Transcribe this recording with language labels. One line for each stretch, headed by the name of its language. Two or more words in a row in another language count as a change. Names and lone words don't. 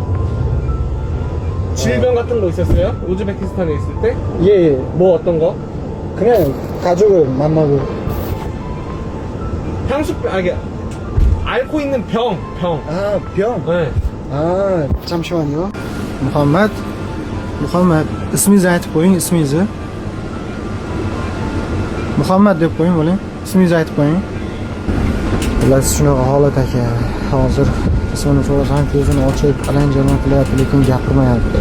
Korean: 질병 같은 거 있었어요? 우즈베키스탄에 있을 때? 예. 뭐 어떤 거? 그냥 가족을 만나고. 향수병, 아니 앓고 있는 병. 아, 병? 네. 아, 잠시만요.
Uzbek: Muhammad, ismingizni aytib qo'ying, ismingizni. Muhammad deb qo'ying, bo'ling. Ismingizni aytib qo'ying. Bilasiz, shunaqa holat aka. Hozir ismini so'rasam ko'zini ochib, alanjalan qilyapti, lekin gapirmayapti.